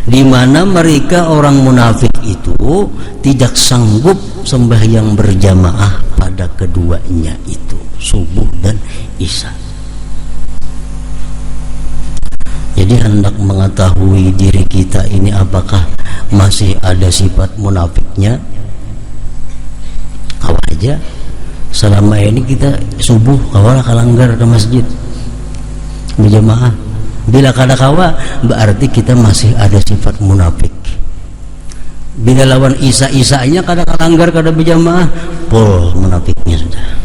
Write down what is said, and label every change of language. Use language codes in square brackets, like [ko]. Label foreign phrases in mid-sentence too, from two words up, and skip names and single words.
[id] di mana mereka orang munafik itu tidak sanggup sembahyang berjamaah pada keduanya itu, subuh dan isya. Jadi hendak mengetahui diri kita ini apakah masih ada sifat munafiknya, [bjn] apa aja selama ini kita subuh kawalah kalanggar ke masjid berjamaah. Bila kada kawa berarti kita masih ada sifat munafik. Bila lawan isa-isanya kada kalanggar kada berjamaah, pol munafiknya sudah.